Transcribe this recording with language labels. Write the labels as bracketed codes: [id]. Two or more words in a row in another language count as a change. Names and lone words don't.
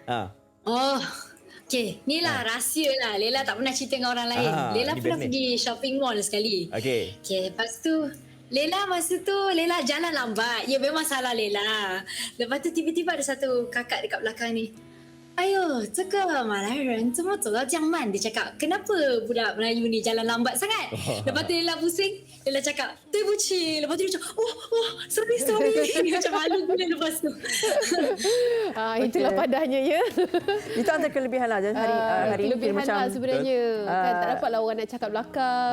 [ms] Okey, ni lah rahsia lah. Lela tak pernah cerita dengan orang lain. Lela pernah pergi [en] shopping mall [ms] sekali. Okey, lepas tu Lela masa tu Lela jalan lambat. Ya, memang salah Lela. Lepas tu tiba-tiba ada satu kakak dekat belakang ni. Ayo, [zh] 这个马来人怎么走到这样慢? [ms] Dia cakap, kenapa budak Melayu ni jalan lambat sangat? Lepas tu Lela pusing. Lela cakap, [zh] 对不起. [ms] Lepas tu dia cakap, sorry. Dia macam malu pula lepas tu. Itulah padanya ya. Itu antara kelebihan lah hari ini. Kelebihan lah sebenarnya. Kan, tak dapatlah orang nak cakap belakang.